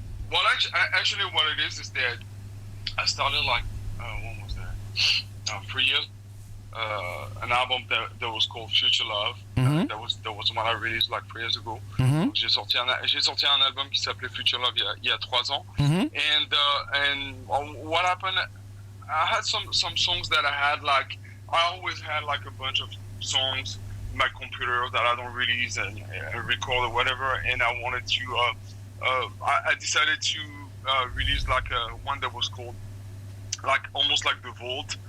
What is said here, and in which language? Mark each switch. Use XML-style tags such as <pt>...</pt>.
<en>Well, actually, what it is that I started like, when was that? 3 years. An album that was called Future Love. Mm-hmm. That was one I released like 3 years ago. Mm-hmm.</en> <fr>J'ai sorti un album qui s'appelait Future Love il y a 3 ans. Mm-hmm.</fr> <en>And what happened? I had some songs that I had like, I always had like a bunch of songs in my computer that I don't release and record or whatever, and I wanted to I decided to release like one that was called like almost like The Vault.</en>